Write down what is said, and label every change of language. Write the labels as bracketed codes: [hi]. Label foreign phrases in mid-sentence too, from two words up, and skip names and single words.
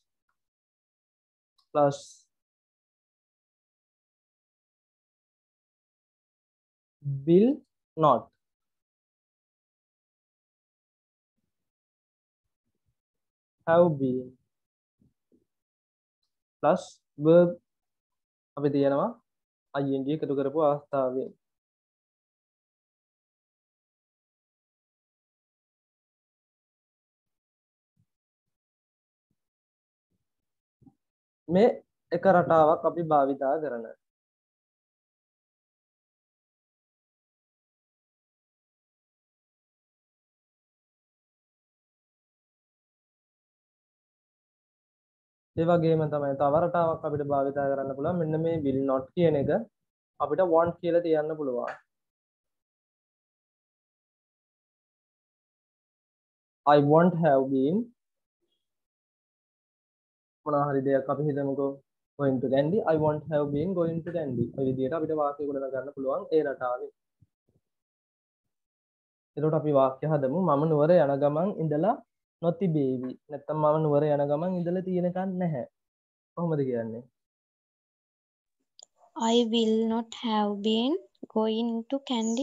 [en] plus will not have been plus verb [si] අපි තියනවා [en] ing [si] එකතු කරපු අවස්ථාවේ. මේ එක රටාවක් අපි භාවිතා කරන. ඒ වගේම තමයි තව රටාවක් අපිට භාවිතා කරන්න පුළුවන්. මෙන්න මේ [en] will not [si] කියන එක අපිට want කියලා තියන්න පුළුවන්. [en] I won't have been [si] මොනවා හරි දෙයක් අපි හිතමුකෝ [en] going to Kandy. I won't have been going to Kandy. [si] ඔය විදිහට අපිට වාක්‍ය ගොඩනගා ගන්න පුළුවන් ඒ රටාවේ. එතකොට අපි වාක්‍ය හදමු මම නුවර යන ගමන් ඉඳලා නොතිබේවි. නැත්තම් මම නුවර යන ගමන් ඉඳලා තියෙනකන් නැහැ. කොහොමද කියන්නේ? [en] I will not have been going to Kandy.